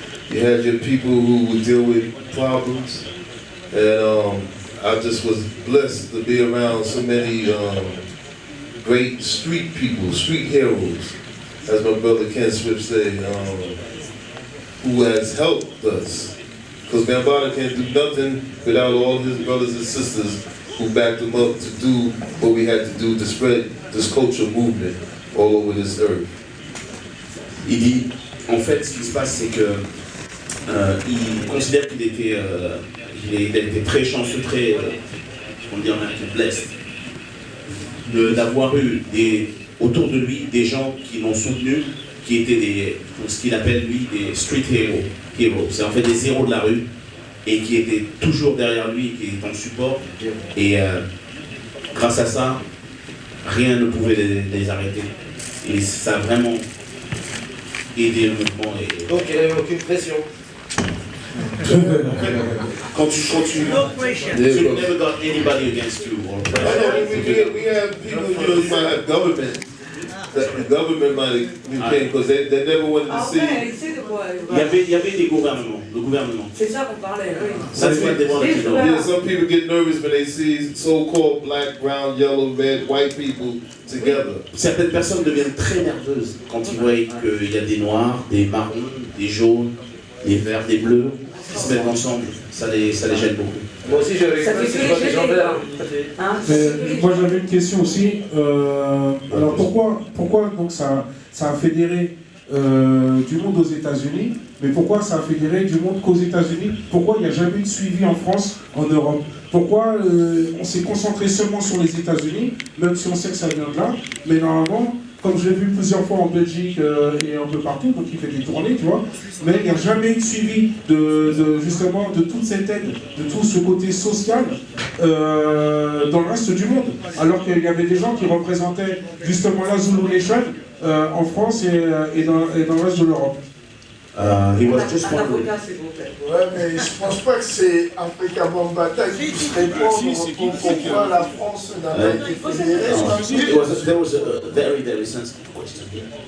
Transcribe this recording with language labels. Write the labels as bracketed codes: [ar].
[en] You had your people who would deal with problems, and I just was blessed to be around so many great street people, street heroes, as my brother Ken Swift said, who has helped us. Because Bambaataa can't do nothing without all his brothers and sisters who backed him up to do what we had to do to spread this cultural movement all over this earth. [fr] Il dit, en fait, ce qui se passe, c'est que il considère qu'il était très chanceux, très, on dit en américain, blessed, d'avoir eu autour de lui des gens qui l'ont soutenu, qui étaient ce qu'il appelle lui des street heroes. C'est en fait des héros de la rue et qui étaient toujours derrière lui, qui étaient en support. Et grâce à ça, rien ne pouvait les arrêter. Et ça a vraiment aidé le mouvement. Donc il n'y avait aucune pression. Quand tu [en] never got anybody against you or pressure. We have people, you might have government. The government might have because they never wanted to see. [fr] Ouais, c'est de quoi? Il y avait des gouvernements, le gouvernement. C'est ça qu'on parlait, oui. Ça, c'est des [en] Yeah, some people get nervous when they see so-called black, brown, yellow, red, white people together. [fr] Certaines personnes deviennent très nerveuses quand ils voient qu'il y a des noirs, des marrons, des jaunes, des verts, des bleus qui se mettent ensemble. Ça les gêne beaucoup. Moi aussi j'avais Ça fait c'est pas des gens verts. Moi j'avais une question aussi. Alors pourquoi donc ça a fédéré du monde aux États-Unis, mais pourquoi ça a fédéré du monde qu'aux États-Unis? Pourquoi il n'y a jamais eu de suivi en France, en Europe? Pourquoi on s'est concentré seulement sur les États-Unis, même si on sait que ça vient de là, mais normalement, comme je l'ai vu plusieurs fois en Belgique et un peu partout, donc il fait des tournées, tu vois, mais il n'y a jamais eu de suivi justement de toute cette aide, de tout ce côté social dans le reste du monde. Alors qu'il y avait des gens qui représentaient justement la Zulu Nation en France et dans le reste de l'Europe. [en] He was just wondering. [fr] Ouais, mais je pense pas que c'est Africa Bambaataa qui puisse répondre pourquoi la France n'a pas été fédérée. [en] There was a very, very sensitive question here.